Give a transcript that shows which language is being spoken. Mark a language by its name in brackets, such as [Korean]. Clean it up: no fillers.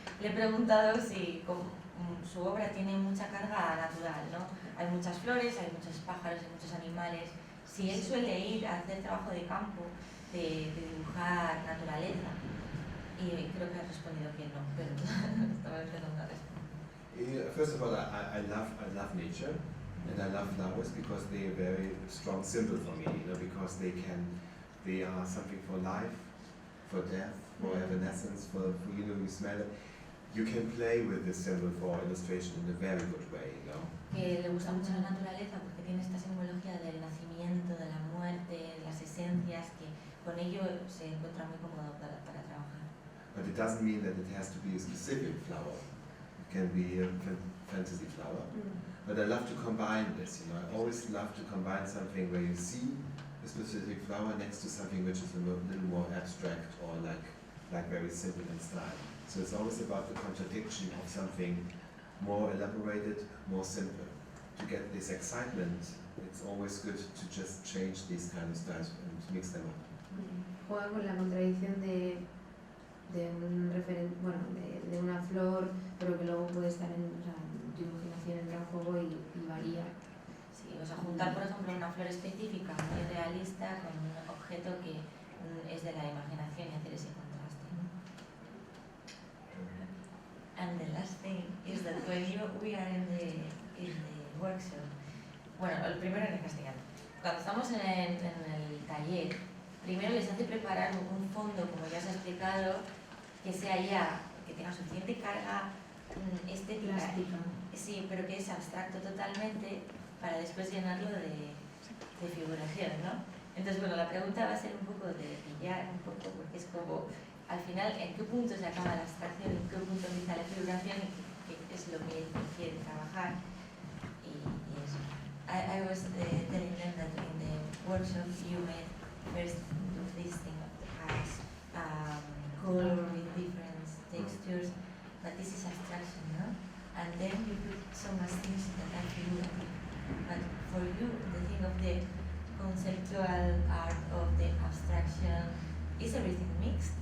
[Spanish] Le he preguntado si su obra tiene mucha carga natural, ¿no? Hay muchas flores, hay muchos pájaros, hay muchos animales. Si él suele ir a hacer trabajo de campo, de dibujar naturaleza, y creo que has respondido que no, pero estaba empezando a responder. [English] First of all, I love nature. And I love flowers because they are a very strong symbol for me, you know, because they are something for life, for death, for evanescence, for you know, you smell it. You can play with this symbol for illustration in a very good way, you know. [Spanish] Que le gusta mucho la naturaleza porque tiene esta simbología del nacimiento, de la muerte, de las esencias, que con ello se encuentra muy cómodo para trabajar. [English] But it doesn't mean that it has to be a specific flower. It can be a fantasy flower. But I love to combine this, you know. I always love to combine something where you see a specific flower next to something which is a little more abstract or like very simple in style. So it's always about the contradiction of something more elaborated, more simple. To get this excitement, it's always good to just change these kind of styles and mix them up. [Spanish] Juega con la contradicción de un de una flor, pero que luego puede estar en tu imaginación entra en juego y varía. Sí, o sea, juntar por ejemplo una flor específica muy realista con un objeto que es de la imaginación y hacer ese contraste, ¿no? [English] And the last thing is that when we are in the workshop, [Spanish] bueno, el primero en castellano. Cuando estamos en el taller, primero les hace preparar un fondo, como ya os he explicado, que sea ya, que tenga suficiente carga estética, Plástica. sí, pero que es abstracto totalmente, para después llenarlo de figuración, ¿no? Entonces, bueno, la pregunta va a ser un poco de pillar un poco, porque es como, al final, ¿en qué punto se acaba la abstracción? ¿En qué punto empieza la figuración? ¿Y qué es lo que quiere trabajar? Y eso. [English] I was telling them that in the workshop you made first of this thing as color with different textures, but this is abstraction, no? And then you put so much things that are figurative. But for you, the thing of the conceptual art of the abstraction, is everything mixed?